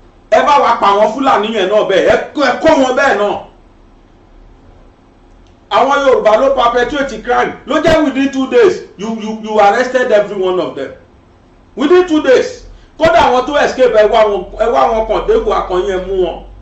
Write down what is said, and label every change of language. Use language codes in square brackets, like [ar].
[yo] Ẹ bá wa pa àwọn Fúlàní yẹn náà bẹ́ẹ̀, ẹ kó wọn bẹ́ẹ̀ náà. Àwọn Yorùbá ló [en] perpetrate crime [yo] ló jẹ́ [en] within 2 days you arrested every one of them. Within 2 days. [yo] Kódà àwọn tó escape ẹ wá wọn kàn déhùn akọ̀yìn ẹ mú wọn.